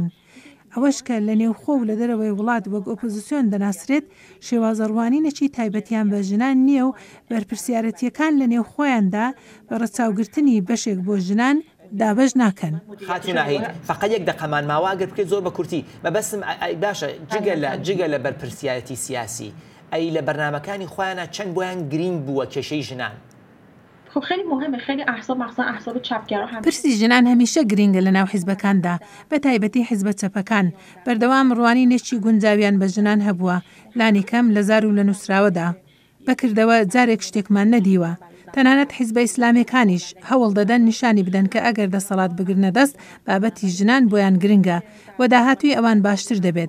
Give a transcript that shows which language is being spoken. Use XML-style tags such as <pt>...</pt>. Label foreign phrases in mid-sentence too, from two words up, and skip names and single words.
<ckb>ئەوەش کە لە نێوخۆ و لە دەرەوەی وڵات وەک ئۆپۆزیسیۆن دەناسرێت شێوازەڕوانینەکی تایبەتیان بە ژنان نییە و بەرپرسیارەتیەکان لە نێوخۆیاندا بە ڕەچاوگرتنی بەشێک بۆ ژنان دابەش ناکەن. خاتون ناهید فقط یەک دەقەمان ماوە ئەگەر بکرێت زۆر بە کورتی بەبەستم باشە جگە لە بەرپرسیارەتی سیاسی ئەی لە بەرنامەکانی خۆیانە چەند بۆیان گرنگ بووە کێشەی ژنان.</ckb> <fa>خب خیلی مهمه خیلی احزاب مخصوصا احزاب چپگرا هم</fa> <ckb>پرسی ژنان هەمیشە گرنگە لە ناو حیزبەکاندا بە تایبەتی حیزبە چەپەکان بەردەوام ڕوانینێکی گونجاویان بە ژنان هەبووە لانی کەم لە زار و لە نووسراوەدا بەکردەوە جارێک شتێکمان نەدیوە. تەنانەت حیزبە ئیسلامیەکانیش هەوڵ دەدەن نیشانی بدەن کە ئەگەر دەسەڵات بگرنە دەست بابەتی ژنان بۆیان گرنگە و داهاتووی ئەوان باشتر دەبێت.</ckb>